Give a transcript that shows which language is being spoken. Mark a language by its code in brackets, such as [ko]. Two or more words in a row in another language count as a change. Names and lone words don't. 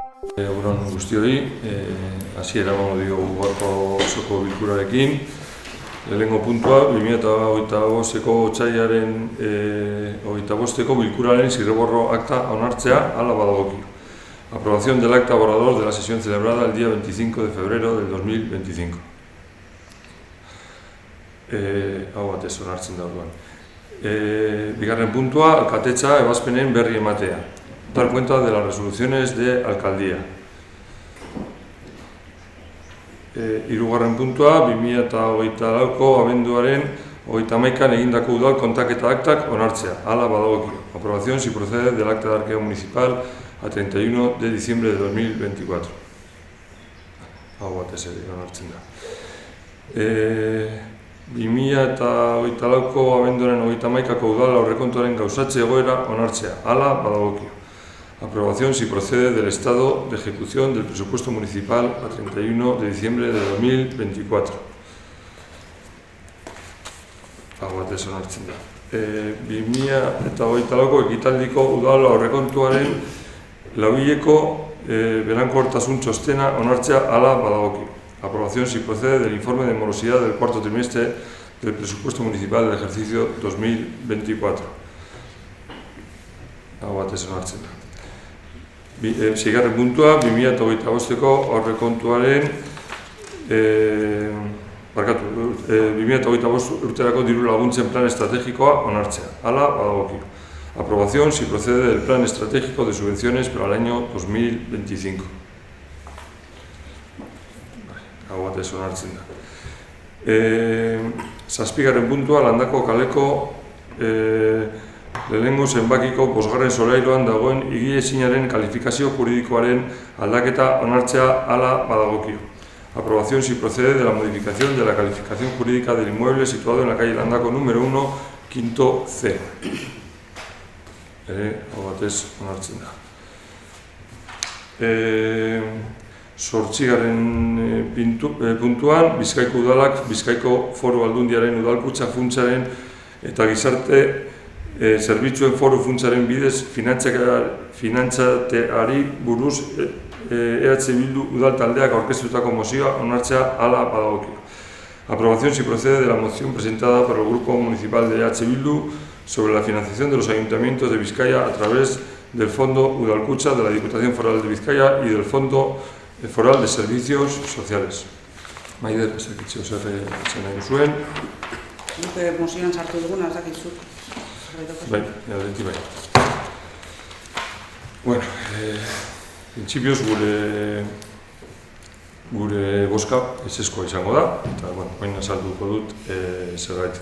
[eu] Egunon guztioi, hasiera emango diogu gaurko osoko bilkurarekin. Lehenengo puntua, 2025ko otsailaren 25ko bilkuraren zirriborro akta onartzea hala badagokio. [es] Aprobación del acta borrador de la sesión celebrada el día 25 de febrero del 2025. [eu] Hau batez onartzen da orduan. Bigarren puntua, alkatetza ebazpenen berri ematea. [es] Dar cuenta de las resoluciones de alcaldía. [eu] Hirugarren puntua, 2024ko abenduaren 31an egindako udal kontaketa aktak onartzea, hala badagokio. [es] Aprobación si procede del acta de arqueo municipal a 31 de diciembre de 2024. [eu] Hau batez ere onartzen da. 2024ko abenduaren 31ko udal aurrekontuaren gauzatze egoera onartzea, hala badagokio. [es] Aprobación si procede del estado de ejecución del presupuesto municipal a 31 de diciembre de 2024. [eu] Hau batez onartzen da. 2024ko ekitaldiko udal aurrekontuaren lauhileko berankortasun txostena onartzea hala badagokio. [es] Aprobación si procede del informe de morosidad del cuarto trimestre del presupuesto municipal del ejercicio 2024. [eu] Hau batez onartzen da. Seigarren puntua, 2025ko aurrekontuaren 2025 urterako diru laguntzen plan estrategikoa onartzea, hala badagokio. [es] Aprobación si procede del plan estratégico de subvenciones para el año 2025. [eu] Hau batez onartzen da. Zazpigarren puntua, Landako kaleko lehenengo zenbakiko bosgarren solairuan dagoen higiezinaren kalifikazio juridikoaren aldaketa onartzea hala badagokio. [es] Aprobación si procede de la modificación de la calificación jurídica del inmueble situado en la calle Landako número 1, quinto C. [eu] Hau batez onartzen da. Zortzigarren puntuan, Bizkaiko udalak Bizkaiko Foru Aldundiaren udalkutxa funtsaren eta gizarte zerbitzuen foru funtsaren bidez finantzateari buruz EH Bildu udal taldeak aurkeztutako mozioa onartzea hala badagokio. [es] Aprobación si procede de la moción presentada por el Grupo Municipal de EH Bildu sobre la financiación de los ayuntamientos de Bizkaia a través del Fondo Udalkutxa de la Diputación Foral de Bizkaia y del Fondo Foral de Servicios Sociales. [eu] Maider, ezakitxo zer nahi duzuen. Nuke mozioan sartu duguna, ez dakizut. Bai, adenti bai. Bueno, principios gure boska ezeskoa izango da, eta, bueno, oin azalduko dut zergaitik.